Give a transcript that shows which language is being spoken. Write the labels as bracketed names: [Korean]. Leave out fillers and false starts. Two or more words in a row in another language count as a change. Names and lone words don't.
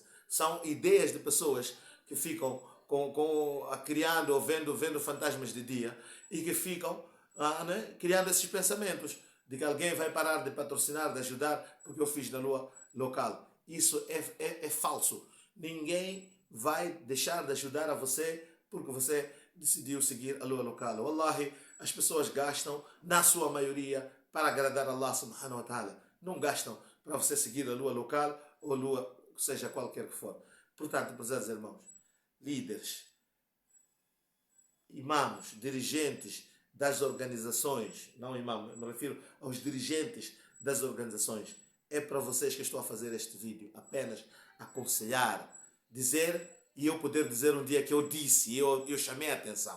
[Portuguese] São ideias de pessoas que ficam criando ou vendo fantasmas de dia e que ficam criando esses pensamentos de que alguém vai parar de patrocinar, de ajudar, porque eu fiz na lua local. Isso é falso. Ninguém vai deixar de ajudar a você porque você decidiu seguir a lua local. Wallahi, as pessoas gastam, na sua maioria, para agradar a Allah [Arabic] سبحانه وتعالى. [Portuguese] Não gastam para você seguir a lua local ou a lua, seja qualquer que for. Portanto, prezados irmãos, líderes, imãos, dirigentes das organizações, não imãos, me refiro aos dirigentes das organizações, é para vocês que estou a fazer este vídeo, apenas aconselhar, dizer, e eu poder dizer um dia que eu disse, eu chamei a atenção.